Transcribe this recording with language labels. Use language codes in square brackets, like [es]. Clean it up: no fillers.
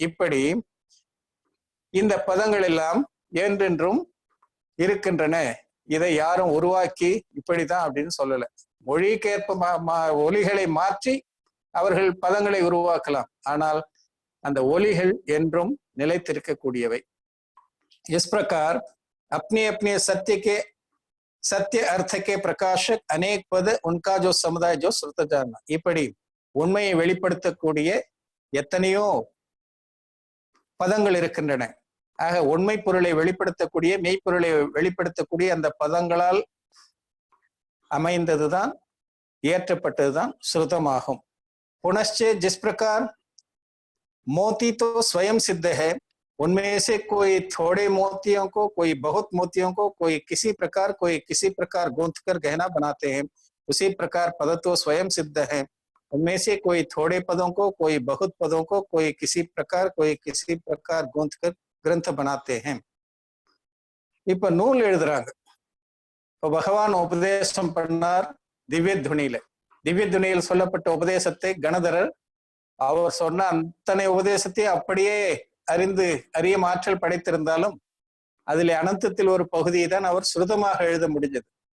[ta] இப்படி இந்த பதங்கள் எல்லாம் என்றென்றும் இருக்கின்றன. இதை யாரும் உருவாக்கி இப்படிதான் அப்படின்னு சொல்லல. மொழிக்கேற்ப ஒலிகளை மாற்றி அவர்கள் பதங்களை உருவாக்கலாம், ஆனால் அந்த ஒலிகள் என்றும் நிலைத்திருக்கக்கூடியவை. [hi] इस प्रकार अपने अपने सत्य अर्थ के प्रकाशक अनेक पद, उनका जो समुदाय जो श्रुत जानना. [ta] இப்படி உண்மையை வெளிப்படுத்தக்கூடிய எத்தனையோ பதங்கள் இருக்கின்றன. ஆக உண்மை பொருளை வெளிப்படுத்தக்கூடிய, மெய்ப்பொருளை வெளிப்படுத்தக்கூடிய அந்த பதங்களால் அமைந்ததுதான், இயற்றப்பட்டதுதான் ஸ்ருதமாகும். [hi] पुनश्च जिस प्रकार मोती तो स्वयं सिद्ध है, उनमें से कोई थोड़े मोतियों को, कोई बहुत मोतियों को, कोई किसी प्रकार गूंथ कर गहना बनाते हैं, उसी प्रकार पद तो स्वयं सिद्ध है, उनमें से कोई थोड़े पदों को, कोई बहुत पदों को, कोई किसी प्रकार गूंथ कर ग्रंथ बनाते हैं. [ta] இப்ப நூல் எழுதுறாங்க. இப்ப பகவான் உபதேசம் பண்ணார் திவ்ய துணியில. திவ்ய துணியில் சொல்லப்பட்ட உபதேசத்தை கணதரர் அவர் சொன்ன அத்தனை உபதேசத்தை அப்படியே அறியும் ஆற்றல் படைத்திருந்தாலும் அதில் அனந்தத்தில் ஒரு பகுதியை தான் அவர் ஸ்ருதமாக எழுத முடிஞ்சது.